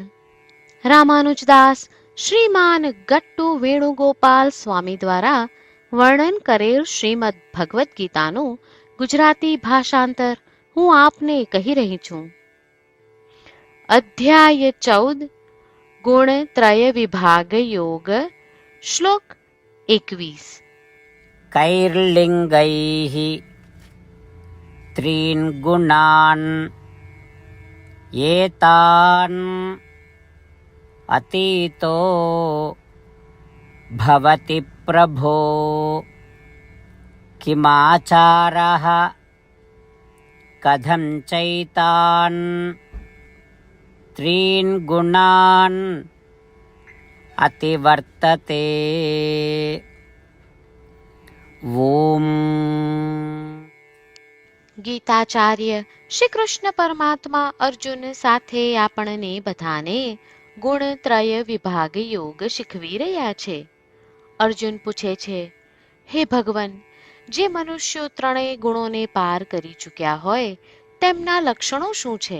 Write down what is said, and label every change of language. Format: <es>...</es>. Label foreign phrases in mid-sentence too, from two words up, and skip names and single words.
<gu>રામાનુજદાસ શ્રીમાન ગટ્ટુ વેણુગોપાલ સ્વામી દ્વારા વર્ણન કરેલ શ્રીમદ ભગવદ્ ગીતાનું ગુજરાતી ભાષાંતર હું આપને કહી રહી છું. અધ્યાય 14 ગુણ ત્રય વિભાગ યોગ. શ્લોક 21.</gu> <sa>कैर्लिङ्गैः त्रीन् गुणान् एतान् अतीतो भवति प्रभो किमाचारः कथं चैतान् त्रीन् गुणान् अतिवर्तते.</sa> <gu>ઓમ. ગીતાચાર્ય શ્રી કૃષ્ણ પરમાત્મા અર્જુન સાથે આપણને બધાને ગુણત્રય વિભાગ યોગ શીખવી રહ્યા છે. અર્જુન પૂછે છે, હે ભગવાન, જે મનુષ્યો ત્રણેય ગુણોને પાર કરી ચૂક્યા હોય તેમના લક્ષણો શું છે?</gu>